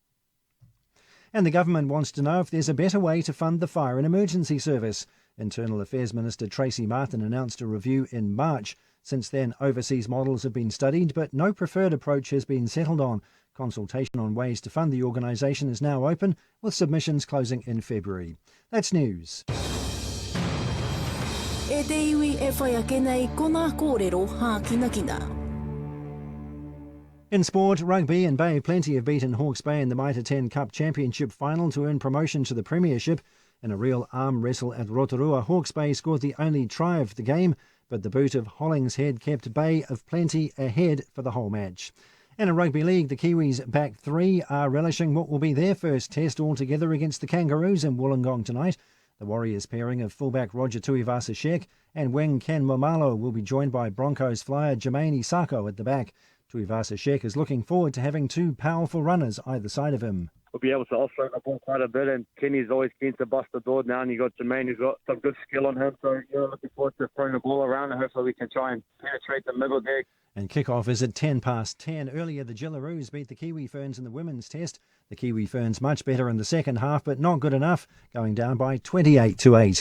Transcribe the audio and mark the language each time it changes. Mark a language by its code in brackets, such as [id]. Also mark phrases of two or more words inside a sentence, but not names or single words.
[en] And the government wants to know if there's a better way to fund the Fire and Emergency Service. Internal Affairs Minister Tracy Martin announced a review in March. Since then, overseas models have been studied, but no preferred approach has been settled on. Consultation on ways to fund the organisation is now open, with submissions closing in February. That's news. [mi] E te iwi e whai ake nei kona kōrero hākinakina. [en] In sport, rugby and Bay Plenty have beaten Hawke's Bay in the Mitre 10 Cup Championship final to earn promotion to the Premiership. In a real arm wrestle at Rotorua, Hawke's Bay scored the only try of the game, but the boot of Hollingshead kept Bay of Plenty ahead for the whole match. And in Rugby League, the Kiwis back three are relishing what will be their first test altogether against the Kangaroos in Wollongong tonight. The Warriors pairing of fullback Roger Tuivasa-Sheck and wing Ken Momalo will be joined by Broncos flyer Jermaine Isako at the back. Tuivasa-Sheck is looking forward to having two powerful runners either side of him. We'll be able to offload the ball quite a bit, and Kenny's always keen to bust the door now, and you got Jermaine who's got some good skill on him, so looking forward to throwing the ball around, and hopefully we can try and penetrate the middle there. And kick-off is at 10:10. Earlier, the Gillaroos beat the Kiwi Ferns in the women's test. The Kiwi Ferns much better in the second half, but not good enough, going down by 28-8.